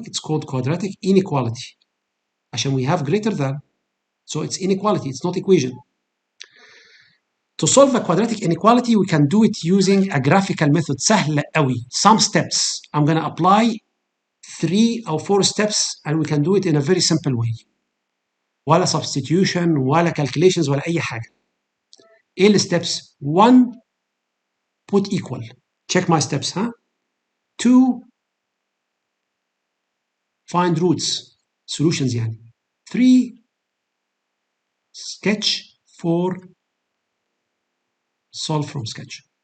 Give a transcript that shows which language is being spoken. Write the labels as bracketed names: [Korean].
[English] It's called quadratic inequality عشان we have greater than, so it's inequality, it's not equation. To solve a quadratic inequality we can do it using a graphical method. [Arabic] سهل قوي. [English] Some steps. I'm going to apply 3 or 4 steps and we can do it in a very simple way. [Arabic] ولا substitution ولا calculations ولا أي حاجة. [English] إيه الsteps؟ 1 put equal. Check my steps, huh? 2 find roots, solutions يعني. 3 sketch. 4 solve from sketch.